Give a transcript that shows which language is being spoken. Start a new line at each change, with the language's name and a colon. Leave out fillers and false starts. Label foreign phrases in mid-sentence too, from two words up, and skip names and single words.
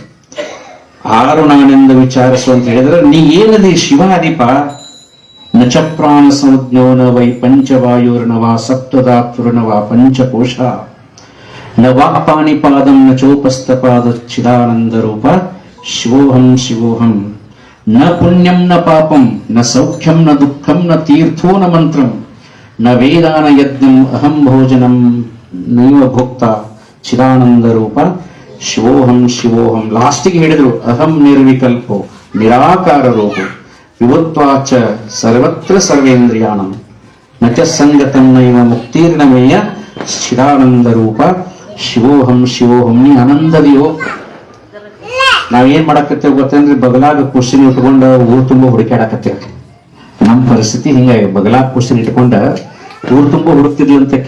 Kannada: ಆರು ನಾನೆಂದು ವಿಚಾರಿಸು ಅಂತ ಹೇಳಿದ್ರೆ, ನೀ ಏನದಿ? ಶಿವಾದಿಪ.
Sanskrit: ನಚ ಪ್ರಾಣ ಸಂಜ್ಞೋನ ವೈ ಪಂಚವಾಯುರ್ನವ ಸಪ್ತದಾತುರ್ನವ ಪಂಚಕೋಶ ನ ವಾಕ್ಪಾಣಿಪಾದಂ ನ ಚೋಪಸ್ತಪಾದ ಚಿದಾನಂದ ರೂಪ ಶಿವೋಹಂ ಶಿವೋಹಂ. ನ ಪುಣ್ಯಂ ನ ಪಾಪಂ ನ ಸೌಖ್ಯಂ ನ ದುಃಖಂ ನ ತೀರ್ಥೋ ನ ಮಂತ್ರಂ ನ ವೇದಾನ ಯಜ್ಞಂ ಅಹಂ ಭೋಜನಂ ನೈವ ಭೋಕ್ತ ಚಿದಾನಂದ ರೂಪ ಶಿವೋಹಂ ಶಿವೋಹಂ.
Kannada: ಲಾಸ್ಟಿಗೆ ಹೇಳಿದ್ರು,
Sanskrit: ಅಹಂ ನಿರ್ವಿಕಲ್ಪೋ ನಿರಾಕಾರ ರೂಪೋ ವಿಭುತ್ವಾಚ ಸರ್ವತ್ರ ಸರ್ವೇಂದ್ರಿಯಾಣಂ ನಚ ಸಂಗತಂ ನೈವ ಮುಕ್ತಿರ್ನಮೇಯ ಚಿದಾನಂದ ರೂಪ ಶಿವೋಹಂ ಶಿವೋಹಂ.
Kannada: ನೀ ಆನಂದದಿಯೋ. ನಾವೇನ್ ಮಾಡಾಕತ್ತೇವ್ ಗೊತ್ತೇನ್ರಿ? ಬಗಲಾಗ ಕುರ್ಸಿನ ಇಟ್ಕೊಂಡ ಊರ್ ತುಂಬ ಹುಡುಕಾಡಕತ್ತೇವ್. ನಮ್ಮ ಪರಿಸ್ಥಿತಿ ಹಿಂಗಾಗಿ. ಬಗಲಾಗ ಕುರ್ಸಿನ ಇಟ್ಕೊಂಡ ಊರ್ ತುಂಬ ಹುಡುಕ್ತಿದ್ಲಂತಕ್ಕೆ.